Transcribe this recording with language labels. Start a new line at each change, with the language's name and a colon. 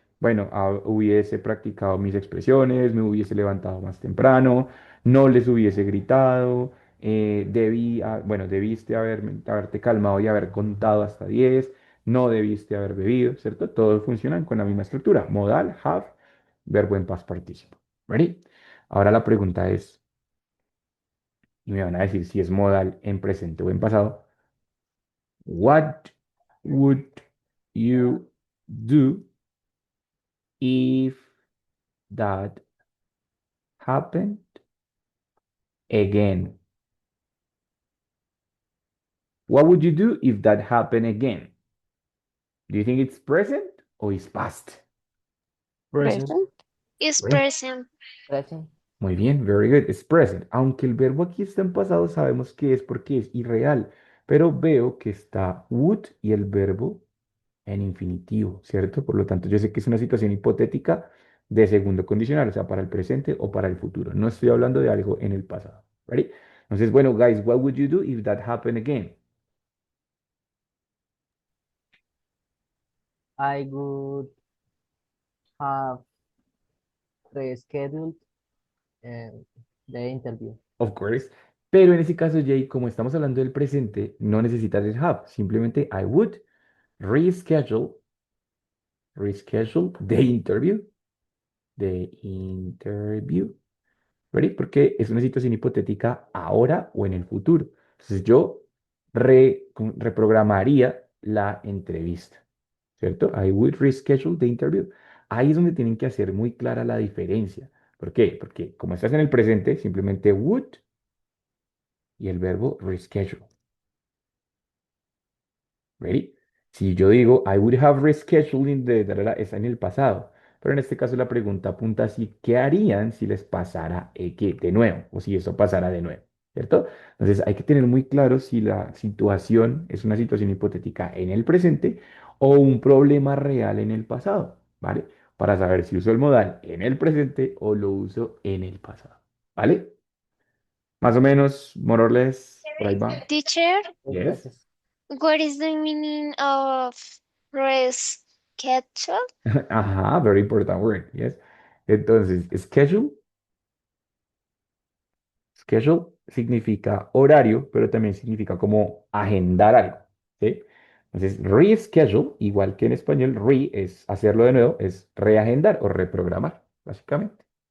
Spanish: Bueno, hubiese practicado mis expresiones, me hubiese levantado más temprano, no les hubiese gritado, bueno, debiste haberte calmado y haber contado hasta 10, no debiste haber bebido, ¿cierto? Todos funcionan con la misma estructura, modal, have, verbo en past participle.
English: ¿Ready?
Spanish: Ahora la pregunta es, y me van a decir si es modal en presente o en pasado.
English: What would you do if that happened again? What would you do if that happened again? Do you think it's present or it's past? Present. Present. Is
Spanish: Bueno,
English: present. Present.
Spanish: muy bien,
English: very good, it's present.
Spanish: Aunque el verbo aquí está en pasado, sabemos que es porque es irreal, pero veo que está would y el verbo en infinitivo, ¿cierto? Por lo tanto, yo sé que es una situación hipotética de segundo condicional, o sea, para el presente o para el futuro. No estoy hablando de algo en el pasado.
English: ¿Ready?
Spanish: Entonces, bueno,
English: guys, what would you do if that happened again? I would have rescheduled the interview. Of course.
Spanish: Pero en ese caso, Jay, como estamos hablando del presente, no necesitas el have.
English: Simplemente I would reschedule, reschedule the interview. ¿Ready?
Spanish: Porque es una situación hipotética ahora o en el futuro. Entonces yo reprogramaría la entrevista, ¿cierto?
English: I would reschedule the interview.
Spanish: Ahí es donde tienen que hacer muy clara la diferencia. ¿Por qué? Porque como estás en el presente, simplemente would y el verbo reschedule.
English: ¿Ready?
Spanish: Si yo digo,
English: I would have rescheduling
Spanish: está en el pasado. Pero en este caso la pregunta apunta así, ¿qué harían si les pasara que de nuevo? O si eso pasara de nuevo, ¿cierto? Entonces hay que tener muy claro si la situación es una situación hipotética en el presente o un problema real en el pasado, ¿vale? Para saber si uso el modal en el presente o lo uso en el pasado, ¿vale? Más o menos,
English: more or less,
Spanish: por ahí va.
English: Teacher, Yes, Yes.
Spanish: gracias.
English: what is the meaning of reschedule? Ajá, very important word, yes.
Spanish: Entonces, schedule significa horario, pero también significa como agendar algo, ¿sí? Entonces, reschedule, igual que en español, re es hacerlo de nuevo, es reagendar o reprogramar, básicamente.